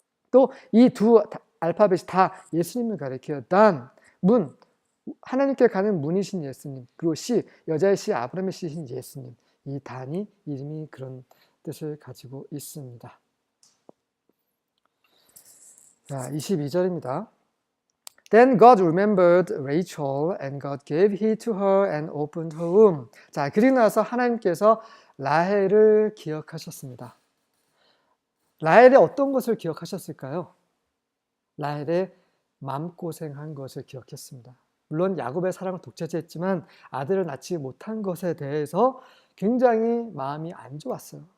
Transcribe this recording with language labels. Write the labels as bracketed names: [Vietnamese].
[Korean] 또 이 두 알파벳이 다 예수님을 가리켜요. 단, 문, 하나님께 가는 문이신 예수님, 그리고 씨, 여자의 씨, 아브라함의 씨신 예수님. 이 단이 이름이 그런 뜻을 가지고 있습니다. 자, 22절입니다. [English] Then God remembered Rachel and God gave heed to her and opened her womb. [Korean] 자, 그리고 나서 하나님께서 라헬을 기억하셨습니다. 라헬의 어떤 것을 기억하셨을까요? 라헬의 마음고생한 것을 기억했습니다. 물론 야곱의 사랑을 독차지했지만 아들을 낳지 못한 것에 대해서 굉장히 마음이 안 좋았어요.